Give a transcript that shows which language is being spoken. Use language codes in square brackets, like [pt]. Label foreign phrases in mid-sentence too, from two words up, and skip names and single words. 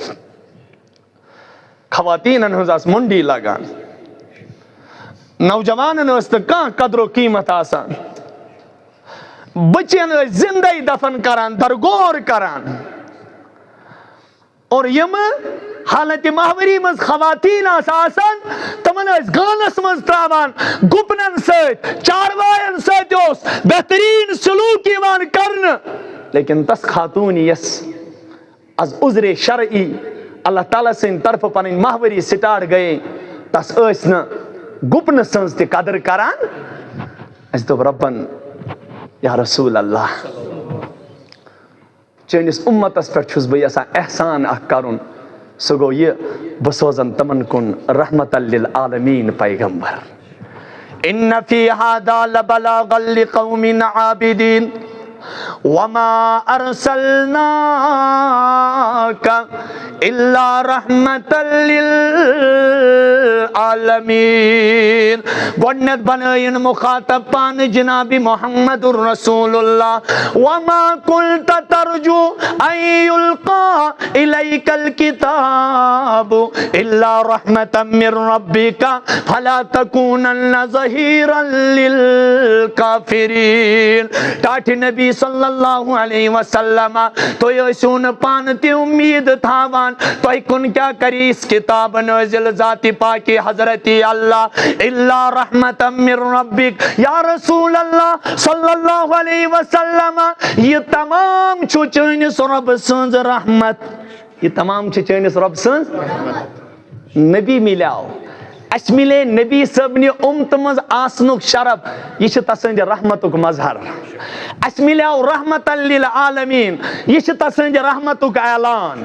[ks] خواتیٖنن ہٕنٛز ٲس مٔنڈی لگان, نوجوانن ٲس نہٕ کانٛہہ قدر و قیٖمت آسان, بچن ٲسۍ زندے دفن کران, درگور کران. اور یم حالت ماہوری منٛز خواتیٖن آسہٕ آسان تمن ٲسۍ گانس منٛز تراوان, گُپنن سۭتۍ چاروایَن سۭتۍ اوس بہتریٖن سلوٗک یِوان کرنہٕ. لیکن تس خاتوٗن یس از عذرِ شرعی اللہ تعالیٰ سٕنٛدِ طرفہٕ پنٕنۍ ماہوری سٹارٹ گٔیے, تس ٲسۍ نہٕ گُپنہٕ سٕنٛز تہِ قدر کران. اَسہِ دوٚپ رۄبن [ar] یا رسول اللہ [ks] چٲنِس اُمتس پٮ۪ٹھ چھُس بہٕ یژھان احسان اکھ کرُن, سُہ گوٚو یہِ بہٕ سوزن تمن کُن [ar] رحمتً للعالمین [ks] پیغمبر. [ar] ان فی ھذا لبلاغا لقوم عابدین وما ارسلناک الا رحمتً للعالمین. [ks] گۄڈنٮ۪تھ بنٲیِن مخاطب پانہٕ جناب محمد الرسول اللہ. [ar] وما كنت ترجو ان يلقى اليك الكتاب الا رحمة من ربك فلا تكونن ظهيرا للكافرين. [ks] ٹاٹھِ نبی [ar] صلی اللہ علیہ وسلم [ks] تُہۍ ٲسِو نہٕ پانہٕ تہِ اُمید تھاوان تۄہہِ کُن کیٛاہ کرِ یِژھ کِتاب نٲزِل ذاتِ پاکہِ حضرتِ اللہ [ar] الا رحمة من ربک. یا رسول اللہ صلی اللہ علیہ وسلم [ks] یہ تمام چھُ چٲنِس رۄبہٕ سٕنٛز رحمت. یہ تمام چھِ چٲنِس رۄبہٕ سٕنٛز نبی مِلیو, اَسہِ مِلے نبی صٲبنہِ اُمتہٕ منٛز آسنُک شرف, یہِ چھِ تسٕنٛدِ رحمتُک مظہر. اَسہِ مِلیو [ar] رحمتً للعالمین, [ks] یہِ چھِ تسٕنٛدِ رحمتُک اعلان.